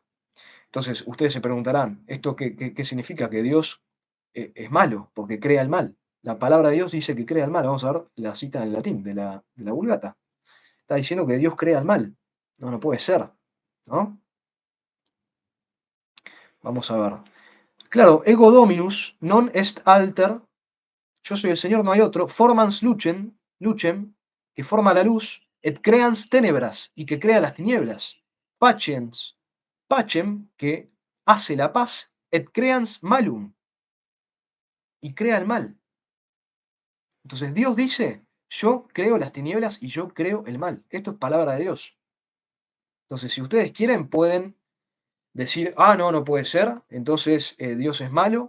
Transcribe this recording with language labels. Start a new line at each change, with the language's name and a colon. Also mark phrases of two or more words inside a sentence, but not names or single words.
Spanish: Entonces, ustedes se preguntarán, ¿esto qué significa? Que Dios es malo, porque crea el mal. La palabra de Dios dice que crea el mal. Vamos a ver la cita en latín de la Vulgata. Está diciendo que Dios crea el mal. No, no puede ser, ¿no? Vamos a ver. Claro,
Latin: ego dominus non est alter,
Spanish: yo soy el Señor, no hay otro,
Latin: formans lucem,
Spanish: que forma la luz,
Latin: et creans tenebras,
Spanish: y que crea las tinieblas.
Latin: Pacens, pacem,
Spanish: que hace la paz,
Latin: et creans malum,
Spanish: y crea el mal. Entonces Dios dice, yo creo las tinieblas y yo creo el mal. Esto es palabra de Dios. Entonces, si ustedes quieren, pueden decir, ah, no, no puede ser, entonces Dios es malo.